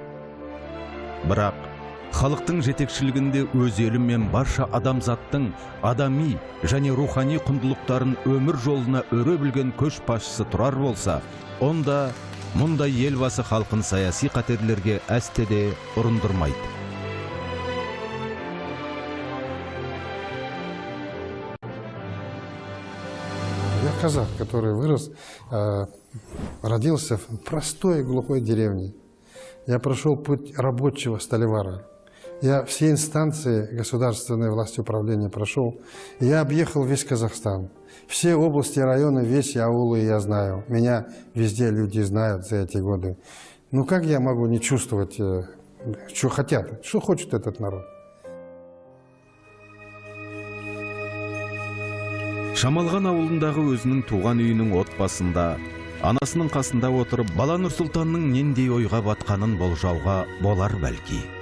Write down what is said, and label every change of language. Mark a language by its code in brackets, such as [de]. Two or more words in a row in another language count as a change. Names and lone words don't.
[kk] Бірақ халықтың жетекшілігінде өз елі мен барша адамзаттың адами және рухани құндылықтарын өмір жолына өре білген көшбасшысы тұрар болса, онда мұндай елбасы халқын саяси қатерлерге әстеде ұрындырмайды. [ru] Я казах, который вырос, родился в простой глухой деревне. Я прошел путь рабочего сталевара. Я все инстанции государственной власти управления прошел. Я объехал весь Казахстан. Все области, районы, весь аулы я знаю. Меня везде люди знают за эти годы. Ну как я могу не чувствовать, что хотят, что хочет этот народ? [kk] Шамалған ауылындағы өзінің туған үйінің отбасында, анасының қасында отырып, бала Нұрсұлтанның нендей ойға батқанын болжауға болар бәлки.